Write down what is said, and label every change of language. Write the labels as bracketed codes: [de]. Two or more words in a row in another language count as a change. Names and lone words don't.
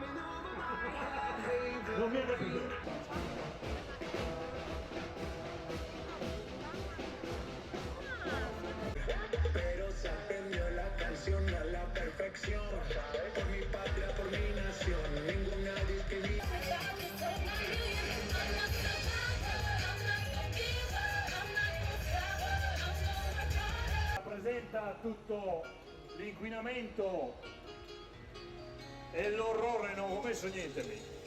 [it] Non mi è capito. [es] Por mi patria, por mi nación, ninguna discriminación. [it] Rappresenta tutto l'inquinamento e l'orrore, non ho messo niente lì.